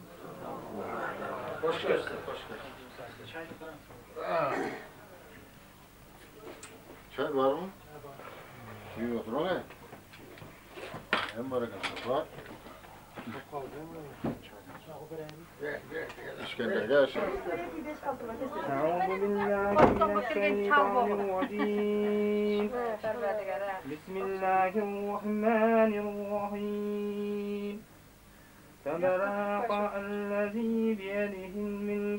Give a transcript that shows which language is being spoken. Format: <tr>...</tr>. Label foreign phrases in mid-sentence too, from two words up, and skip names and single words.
<tr>Hoş geldin. Hoş geldin. Çay var mı? İyi otur ona. Hem barakası var. İskender gel şimdi.</tr> <ar>أعوذ بالله من الشيطان الرجيم بسم الله الرحمن الرحيم تبارك الذي بيده الملك</ar>